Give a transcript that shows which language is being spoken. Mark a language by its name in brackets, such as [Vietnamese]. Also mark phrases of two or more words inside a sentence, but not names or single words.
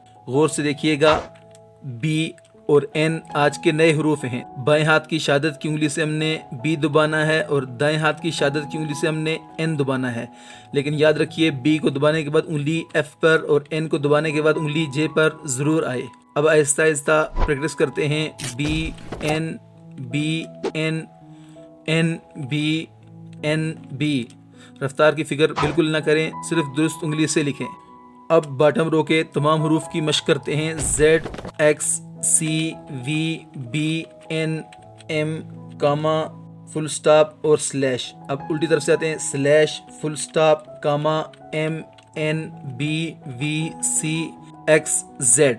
[Urdu] غور سے دیکھیے گا، بی اور این آج کے نئے حروف ہیں۔ بائیں ہاتھ کی شہادت کی انگلی سے ہم نے بی دبانا ہے اور دائیں ہاتھ کی شہادت کی انگلی سے ہم نے این دبانا ہے، لیکن یاد رکھیے بی کو دبانے کے بعد انگلی ایف پر اور این کو دبانے کے بعد انگلی جے پر ضرور آئے۔ اب آہستہ آہستہ پریکٹس کرتے ہیں۔ [English] B N, B N, N B, N B. [Urdu] رفتار کی فکر بالکل نہ کریں، صرف درست انگلی سے لکھیں۔ اب [English] bottom row [Urdu] کے تمام حروف کی مشق کرتے ہیں۔ [English] Z, X, C, V, B, N, M, comma, full stop اور سلیش۔ [Urdu] اب الٹی طرف سے آتے ہیں۔ [English] slash, full stop, comma, M, N, B, V, C, X, Z.